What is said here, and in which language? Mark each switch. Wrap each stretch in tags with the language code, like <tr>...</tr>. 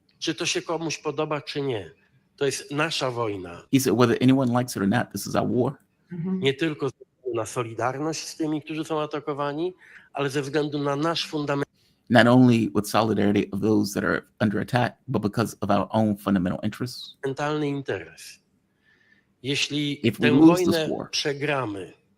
<pl>Czy to się komuś podoba, czy nie? To jest nasza wojna.</pl> <en>He said, whether anyone likes it or not, this is our war.</en> <pl>Nie tylko ze względu na solidarność z tymi, którzy są atakowani, ale ze względu na nasz fundament.</pl> <en>Not only with solidarity of those that are under attack, but because of our own fundamental interests.</en> <pl>Fundamentalny interes. Jeśli tę wojnę przegramy,</pl>